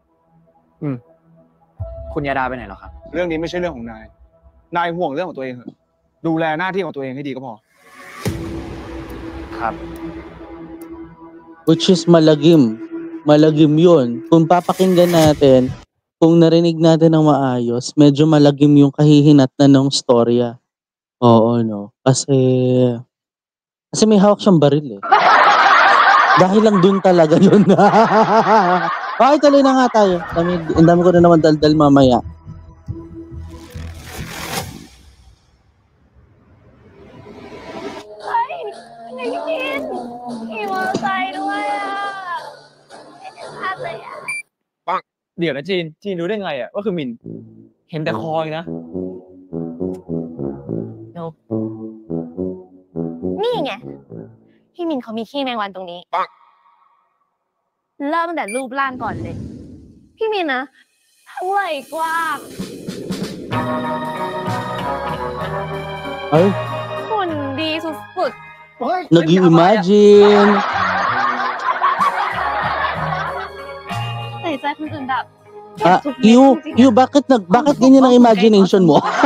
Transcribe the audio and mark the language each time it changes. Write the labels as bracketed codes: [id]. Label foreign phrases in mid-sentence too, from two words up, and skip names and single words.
[th] คุณยาดาไปไหนหรอครับ เรื่องนี้ไม่ใช่เรื่องของนาย นายห่วงเรื่องของตัวเองเถอะ ดูแลหน้าที่ของตัวเองให้ดีก็พอ ครับ [en] Which is [tl] malagim. Malagim yun. Kung papakinggan natin, kung narinig natin ng maayos, medyo malagim yung kahihinatnan ng storya. Oo, no? Kasi may hawak siyang baril eh. Dahil lang dun talaga yun. Okay, tuloy na nga tayo. Ang dami ko na naman daldal mamaya. Ay, nagigit! Iwan tayo naman Ate ah. [th] เดี๋ยวนะจีนรู้ได้ไงอ่ะว่าคือมิน เห็นแต่คอยนะ นี่ไง พี่มินเขามีขี้แมงวันตรงนี้ เริ่มตั้งแต่รูปร่างก่อนเลย พี่มินนะทั้งไหล่กว้าง [tl] Ay, [th] หุ่นดีสุด [tl] nag-i-imagine. [th] ๆใส่ใจคนอื่นแบบ [tl] You, bakit ganyan ang imagination mo?